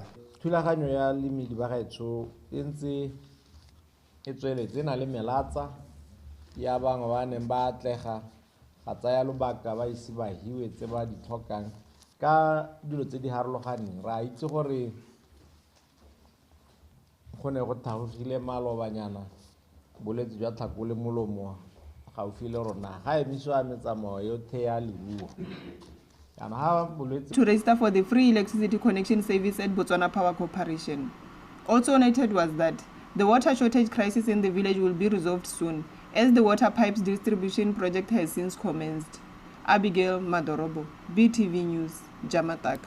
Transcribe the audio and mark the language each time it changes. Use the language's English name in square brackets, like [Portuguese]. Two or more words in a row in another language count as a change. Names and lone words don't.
[Tswana] Thulaganyo ya limit ba gaetso e ntse e tsweletse na le melatsa ya bangwe ba neng ba atlega ga tsaya lobaka ba ise ba hiwe tse ba di tlhokang ka dilo tse di harologaneng. Ra itse gore go ne go thagogile malobanyana bolwetse jwa tlhako le molomo gaufi le rona ga emisiwa metsamao yotlhe ya leruo. [English] To register for the free electricity connection service at Botswana Power Corporation. Also noted was that the water shortage crisis in the village will be resolved soon, as the water pipes distribution project has since commenced. Abigail Madorobo, BTV News, Jamataka.